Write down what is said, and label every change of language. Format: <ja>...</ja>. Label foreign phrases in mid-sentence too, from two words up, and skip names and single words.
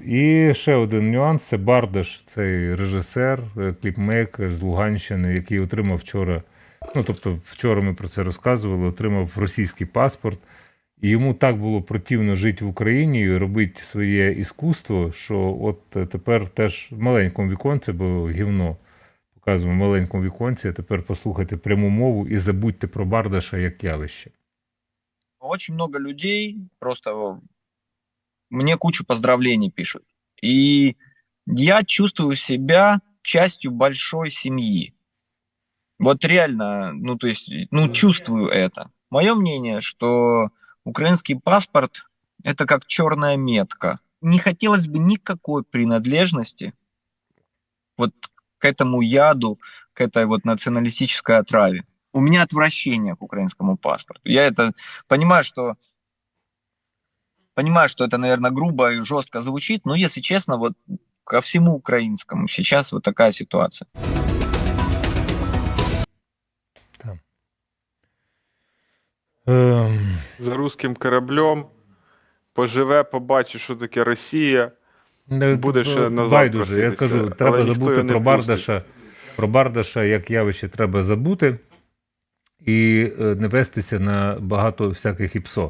<uk>І ще один нюанс – це Бардаш, цей режисер, кліпмейкер з Луганщини, який отримав вчора, ну, тобто вчора ми про це розказували, отримав російський паспорт. І йому так було противно жити в Україні і робити своє іскусство, що от тепер теж в маленькому віконці, бо гівно показуємо в маленькому віконці, а тепер послухайте пряму мову і забудьте про Бардаша як явище.</uk> <ru>Очень много людей просто мне кучу поздравлений пишут. И я чувствую себя частью большой семьи. Вот реально, ну то есть, ну чувствую это. Мое мнение, что украинский паспорт – это как черная метка. Не хотелось бы никакой принадлежности вот к этому яду, к этой вот националистической отраве. У меня отвращение к украинскому паспорту. Я это понимаю, что это, наверное, грубо и жестко звучит, но, если честно, вот ко всему украинскому сейчас вот такая ситуация.</ru> <uk>За руським кораблем, поживе, побачить, що таке Росія, буде ще назад Байдуже, я проситися. кажу, треба Але ніхто забути його не про пустить. Бардаша. Про Бардаша як явище треба забути і не вестися на багато всяких іпсо.</uk>